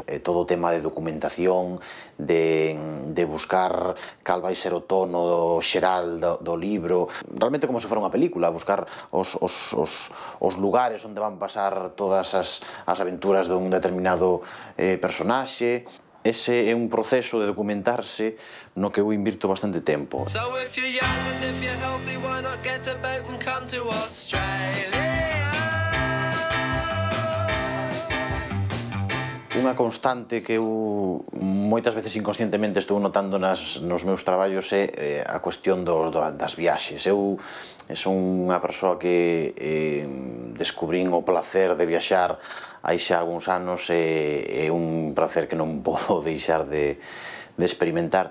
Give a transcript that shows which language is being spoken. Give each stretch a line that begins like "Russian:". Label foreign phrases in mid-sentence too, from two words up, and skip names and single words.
Galician: Todo o tema de documentación, de buscar cal vai ser o tono xeral do libro, realmente como se fora unha película, buscar os lugares onde van pasar todas as aventuras dun determinado personaxe. Ese é un proceso de documentarse no que eu invirto bastante tempo.
English: So if you're young and if you're healthy, why not get a boat and come to Australia?
Galician: Unha constante que eu moitas veces inconscientemente estou notando nos meus traballos é a cuestión das viaxes. Eu son unha persoa que descubrín o placer de viaxar hai xa algúns anos e é un placer que non podo deixar de experimentar.